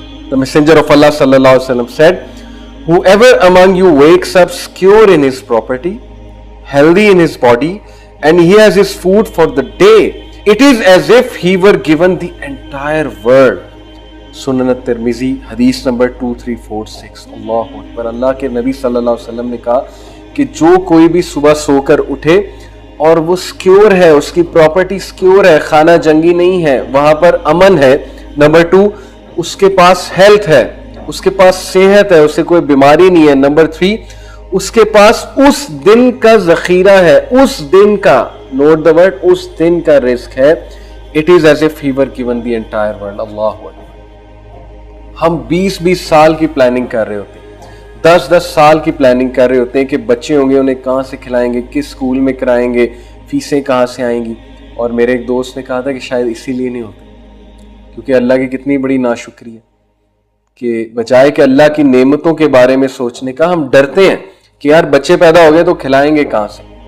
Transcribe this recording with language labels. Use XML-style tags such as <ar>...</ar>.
<en>The messenger of Allah sallallahu alaihi wasallam said, whoever among you wakes up secure in his property, healthy in his body, and he has his food for the day, it is as if he were given the entire world.</en> <ur>سنن ترمذی حدیث number 2346. اللہ اکبر. اللہ کے نبی صلی اللہ علیہ وسلم نے کہا کہ جو کوئی بھی صبح سو کر اٹھے اور وہ سکیور ہے, اس کی پراپرٹی سکیور ہے, خانہ جنگی نہیں ہے, وہاں پر امن ہے. نمبر 2, اس کے پاس ہیلتھ ہے, اس کے پاس صحت ہے, اسے کوئی بیماری نہیں ہے. نمبر 3, اس کے پاس اس دن کا ذخیرہ ہے, اس دن کا,</ur> <en>note the word,</en> <ur>اس دن کا رزق ہے.</ur> <en>It is as if he were given the entire world.</en> <ur>اللہ اکبر. ہم 20 سال کی پلاننگ کر رہے ہوتے ہیں, 10 سال کی پلاننگ کر رہے ہوتے ہیں کہ بچے ہوں گے, انہیں کہاں سے کھلائیں گے, کس اسکول میں کرائیں گے, فیسیں کہاں سے آئیں گی. اور میرے ایک دوست نے کہا تھا کہ شاید اسی لیے نہیں ہوتے, کیونکہ اللہ کی کتنی بڑی ناشکری ہے کہ بجائے کہ اللہ کی نعمتوں کے بارے میں سوچنے کا ہم ڈرتے ہیں کہ یار بچے پیدا ہو گئے تو کھلائیں گے کہاں سے.</ur>